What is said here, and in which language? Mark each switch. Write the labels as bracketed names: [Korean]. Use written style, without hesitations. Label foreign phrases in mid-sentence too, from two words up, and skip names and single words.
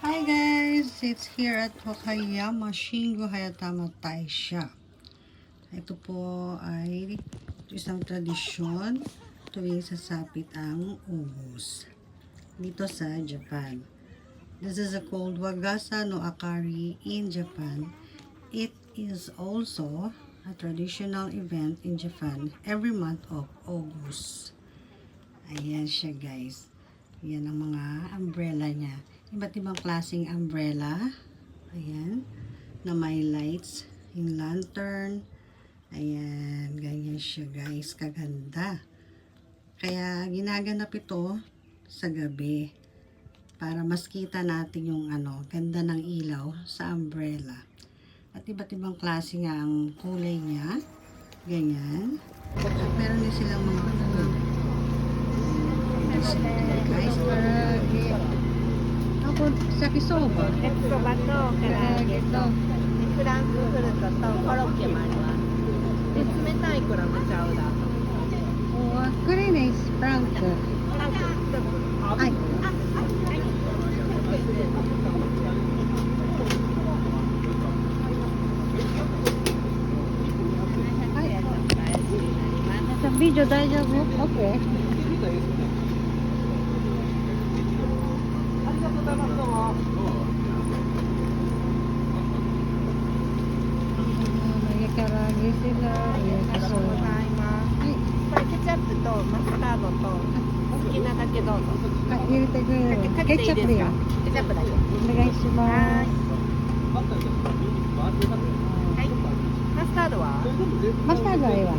[English] Hi guys! It's here at Wakayama Shingo Hayatama Taisha. [Filipino] Ito po ay isang tradisyon tuwing sasapit ang Ubus dito sa Japan. [English] This is a called Wagasa no Akari in Japan. It is also a traditional event in Japan every month of August. [Filipino] Ayan siya guys. Yan ang mga umbrella niya. Iba't ibang klaseng umbrella. Ayan. Na may lights. Yung lantern. Ayan. Ganyan siya guys. Kaganda. Kaya ginaganap ito sa gabi. Para mas kita natin yung ganda ng ilaw sa umbrella. At iba't ibang klase nga ang kulay niya. Ganyan. At meron din silang mga food. Guys, ako sa kisoba. [Japanese] 焼きそばと唐揚げとフランクフルトとコロッケもあります。で、冷たいクラムチャウダーと。これね、スプラウト。フランク一つ。はい。 [Filipino] Sa video [Japanese] 大丈夫? [English] Okay. [Filipino] May karagi sila. [Japanese] ありがとうございます。はい。これケチャップとマスタードと好きなだけどうぞ。あ、入れてくれる。かけていいですか？ケチャップでよ。ケチャップだけ。お願いしまはす。い。マスタードは？マスタードはええわ。